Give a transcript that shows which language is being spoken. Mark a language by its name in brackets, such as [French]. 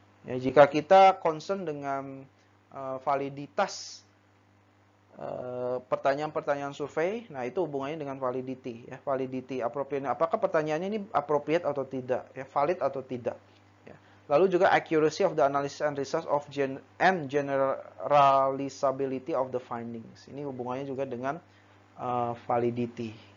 [Indonesian] Ya, jika kita concern dengan validitas pertanyaan-pertanyaan survei, nah itu hubungannya dengan validity. Ya, validity, appropriate. Apakah pertanyaannya ini appropriate atau tidak? Ya, valid atau tidak? Lalu juga [English] accuracy of the analysis and results of and generalizability of the findings. [Indonesian] Ini hubungannya juga dengan validity.